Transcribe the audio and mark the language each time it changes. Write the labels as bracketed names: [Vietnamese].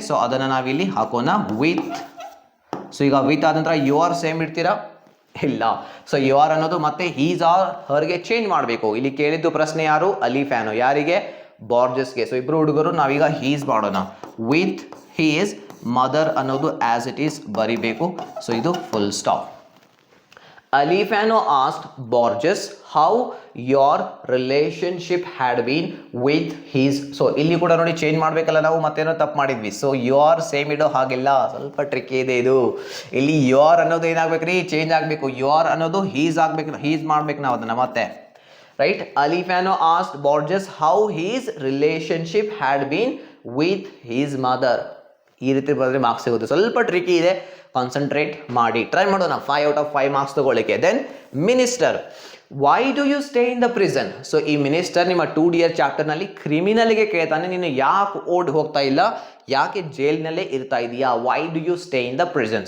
[Kannada] So ಅದನ್ನು ನಾವಿಲ್ಲಿ ಹಾಕೋಣ, ವಿತ್. ಸೊ ಈಗ ವಿತ್ ಆದ ನಂತರ ಯೋರ್ ಸೇಮ್ ಇಡ್ತೀರಾ? ಇಲ್ಲ. ಸೊ ಯೋರ್ ಅನ್ನೋದು ಮತ್ತೆ ಹೀಸ್ ಆರ್ ಹರ್ಗೆ ಚೇಂಜ್ ಮಾಡಬೇಕು. ಇಲ್ಲಿ ಕೇಳಿದ್ದು ಪ್ರಶ್ನೆ ಯಾರು? ಅಲಿ ಫ್ಯಾನೋ. ಯಾರಿಗೆ? ಬಾರ್ಜಸ್ಗೆ. ಸೊ ಇಬ್ರು ಹುಡುಗರು ನಾವೀಗ ಹೀಸ್ ಮಾಡೋಣ. ವಿತ್ ಹೀಸ್ ಮದರ್ ಅನ್ನೋದು ಆಸ್ ಇಟ್ ಈಸ್ ಬರಿಬೇಕು. ಸೊ ಇದು full stop. [English] Alifano asked Borges how your relationship had been with his. [Kannada] So ಇಲ್ಲಿ ಕೂಡ ನೋಡಿ ಚೇಂಜ್ ಮಾಡಬೇಕಲ್ಲ, ನಾವು ಮತ್ತೇನೋ ತಪ್ಪು ಮಾಡಿದ್ವಿ. ಸೊ ಯೋರ್ ಸೇಮ್ ಇಡೋ ಹಾಗಿಲ್ಲ, ಸ್ವಲ್ಪ ಟ್ರಿಕ್ ಇದೆ ಇದು. ಇಲ್ಲಿ ಯೋರ್ ಅನ್ನೋದು ಏನಾಗ್ಬೇಕ್ರಿ, ಚೇಂಜ್ ಆಗಬೇಕು. ಯೋರ್ ಅನ್ನೋದು ಹೀಸ್ ಆಗ್ಬೇಕು, ಹೀಸ್ ಮಾಡ್ಬೇಕು ನಾವು ಅದನ್ನ ಮತ್ತೆ. [English] Right, Alifano asked Borges how his relationship had been with his mother. [Kannada] ಈ ರೀತಿ ಬರೆದ್ರೆ ಮಾರ್ಕ್ಸ್ ಸಿಗುತ್ತೆ. ಸ್ವಲ್ಪ ಟ್ರಿಕಿ ಇದೆ, ಕಾನ್ಸಂಟ್ರೇಟ್ ಮಾಡಿ ಟ್ರೈ ಮಾಡೋಣ. [English] 5 out of 5 [Kannada] ಮಾರ್ಕ್ಸ್ ತಗೊಳ್ಳಿಕ್ಕೆ. [English] Then minister, why do you stay in the prison. [Kannada] So ಈ ಮಿನಿಸ್ಟರ್ ನಿಮ್ಮ 2D ಚಾಪ್ಟರ್ನಲ್ಲಿ ಕ್ರಿಮಿನಲ್ಗೆ ಕೇಳ್ತಾನೆ, ನೀನು ಯಾಕೆ ಓಡ್ ಹೋಗ್ತಾ ಇಲ್ಲ, ಯಾಕೆ ಜೈಲ್ನಲ್ಲೇ ಇರ್ತಾ ಇದೆಯಾ, [English] Why do you stay in the prison.